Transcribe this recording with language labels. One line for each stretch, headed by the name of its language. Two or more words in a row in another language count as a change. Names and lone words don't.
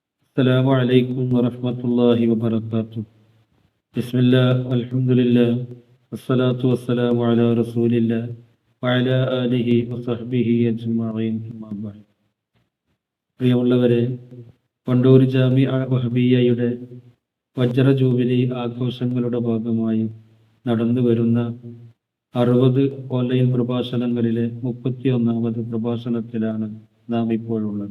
Arabic: السلام عليكم ورحمة الله وبركاته. بسم الله والحمد لله والصلاة والسلام على رسول الله وعلى آله وصحبه أجمعين. أما بعد.
Malayalam: പ്രിയമുള്ളവരെ, വണ്ടൂർ ജാമിഅ വഹബിയ്യയുടെ വജ്ര ജൂബിലി ആഘോഷങ്ങളുടെ ഭാഗമായി നടന്നു വരുന്ന 60 ഓൺലൈൻ പ്രഭാഷണങ്ങളിലെ 31ാമത് പ്രഭാഷണത്തിലാണ് നാം ഇപ്പോഴുള്ളത്.